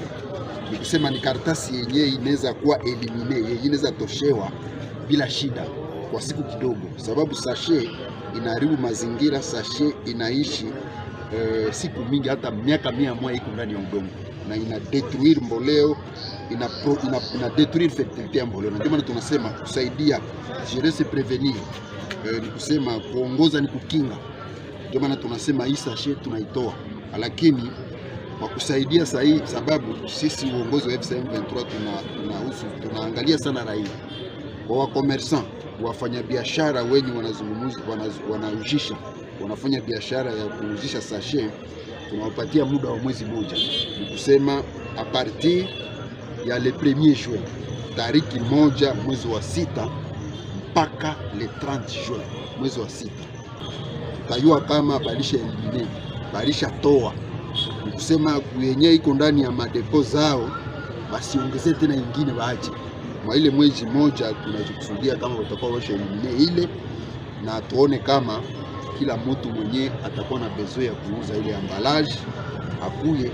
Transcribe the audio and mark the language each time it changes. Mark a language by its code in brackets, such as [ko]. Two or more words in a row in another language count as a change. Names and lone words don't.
[sw] Ni kusema ni kartasi yenyewe inaweza kuwa elimine, yenyewe inaweza toshewa bila shida kwa siku kidogo, sababu sachet inaharibu mazingira. Sachet inaishi siku mingi, hata miaka 100 iko ndani ya udongo, na ina detruire mboleo, ina [fr] detruire fertilité [sw] ya mboleo. Ndio maana tunasema kusaidia [fr] gérer se prevenir, [sw] ni kusema kuongoza ni kukinga. Ndio maana tunasema hii sachet tunaitoa, lakini kwa kusaidia sahihi, sababu sisi uongozi wa FC23 tunaangalia sana raia, kwa wakomersan, wafanyabiashara wenye wanaujisha, wanafanya biashara ya kuuzisha sachet, tunawapatia muda wa mwezi mmoja. Ni kusema [fr] a partir [sw] ya [fr] le 1er juin, [sw] tariki 1 mwezi wa 6 mpaka [fr] le 30 juin [sw] mwezi wa 6, tutayua kama balisha elimine, balisha toa. Ni kusema yenyewe iko ndani ya madepo zao, basi ongezee tena nyingine waache. Mwa ile mwezi mmoja tunajikusudia kama watakuwa washa elimine ile, na tuone kama kila mtu mwenye atakuwa na besoin ya kuuza ile emballage akuye.